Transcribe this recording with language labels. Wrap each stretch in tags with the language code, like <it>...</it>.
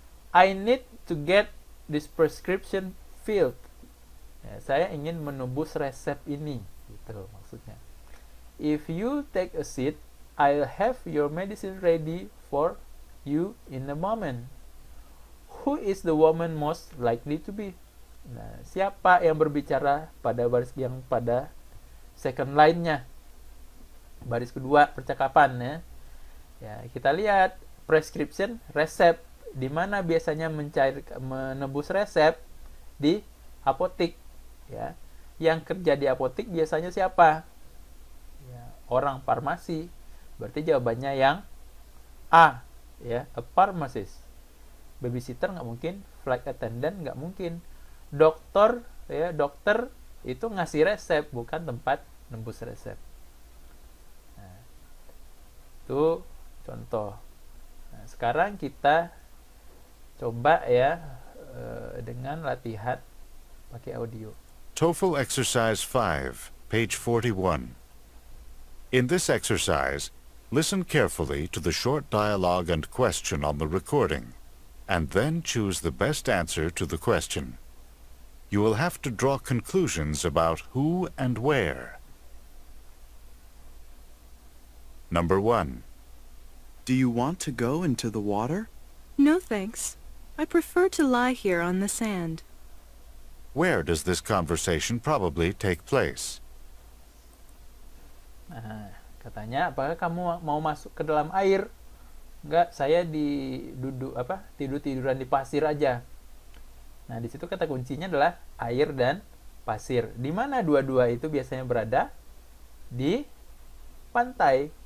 <en>I need to get this prescription filled.</en> <id>Ya, saya ingin menebus resep ini, gitu maksudnya.</id> <en>If you take a seat, I'll have your medicine ready for you in a moment. Who is the woman most likely to be?</en> <id>Nah, siapa yang berbicara pada baris yang pada second line-nya? Baris kedua percakapan ya. Ya, kita lihat prescription, resep. Di mana biasanya menebus resep? Di apotik ya. Yang kerja di apotik biasanya siapa? Ya, orang farmasi. Berarti jawabannya yang A ya,</id> <en>a pharmacist.</en> <id>Babysitter nggak mungkin, flight attendant nggak mungkin. Dokter ya, dokter itu ngasih resep, bukan tempat nembus resep. Nah, itu contoh. Nah, sekarang kita coba ya dengan latihan pakai audio.</id> <en>TOEFL Exercise 5, page 41. In this exercise, listen carefully to the short dialogue and question on the recording, and then choose the best answer to the question. You will have to draw conclusions about who and where. Number 1. Do you want to go into the water? No, thanks. I prefer to lie here on the sand. Where does this conversation probably take place?</en> <id>Nah, katanya, apakah kamu mau masuk ke dalam air? Enggak, saya tidur-tiduran di pasir aja. Nah, di situ kata kuncinya adalah air dan pasir. Di mana dua-dua itu biasanya berada? Di pantai.</id>